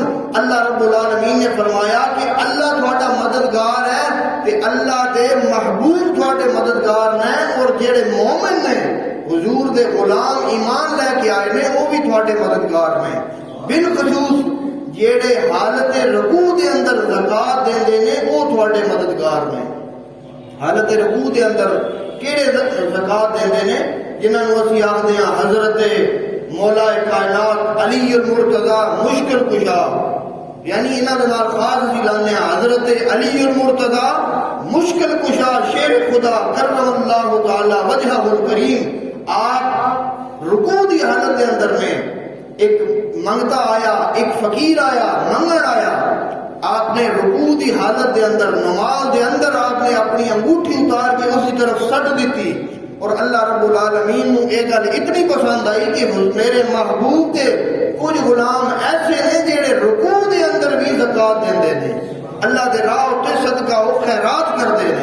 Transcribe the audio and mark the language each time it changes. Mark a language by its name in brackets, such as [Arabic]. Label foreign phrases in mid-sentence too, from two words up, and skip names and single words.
[Punjabi] اللہ رب العالمین نے فرمایا کہ اللہ تھوڑا مددگار ہے تے اللہ دے محبوب تھوڑے مددگار ہیں اور جڑے مومن نے حضور دے غلام ایمان لے کے آئے نے وہ بھی تھوڑے مددگار ہیں. بالخصوص جیڑے حالت رکوع دے اندر زکات دیندے نے وہ تھوڑے مددگار نے. حالت رکوع دے اندر کیڑے زکات دیندے نے؟ جنہاں نوں اسی آکھدے ہاں حضرت مولا کائنات علی المرتضی مشکل کشا، یعنی انہاں دے نال خاص اسی لانے ہاں حضرت علی المرتضی مشکل کشا شیر خدا [Arabic] کرم اللہ تعالی وجہہ الکریم. [Punjabi] آپ رکوع دی حالت دے اندر میں ایک منگتا آیا، ایک فقیر آیا، منگن آیا، آپ نے رکوع دی حالت دے اندر نماز دے اندر آپ نے اپنی انگوٹھی اتار کے اسی طرف سٹ دیتی اور اللہ رب العالمین نو ایک گل اتنی پسند آئی کہ میرے محبوب دے کچھ غلام ایسے نے جڑے رکوع دے اندر بھی زکات دیندے نے، اللہ دے راہ تے صدقہ و خیرات کردے نے.